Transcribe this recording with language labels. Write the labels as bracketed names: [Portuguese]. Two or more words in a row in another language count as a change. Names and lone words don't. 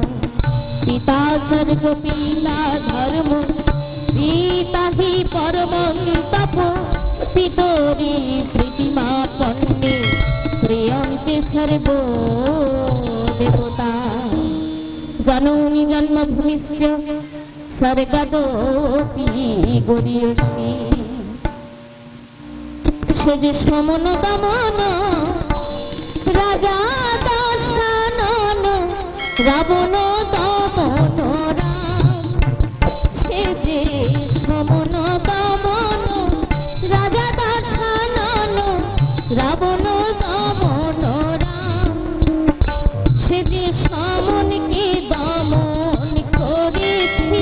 [Sanskrit] पिता सर्वपिता धर्म पिता हि परमं तप पितरि प्रीतिमा पन्ने प्रियन्ते सर्वो देवता जननी जन्मभूमिश्च स्वर्गादपि गरीयसी [Bangla] সে যে সমন দমন রাজা দশানন রাবণ দমন সে যে সমন দমন রাজা দশানন রাবণ দমন সে যে সমনকে দমন করে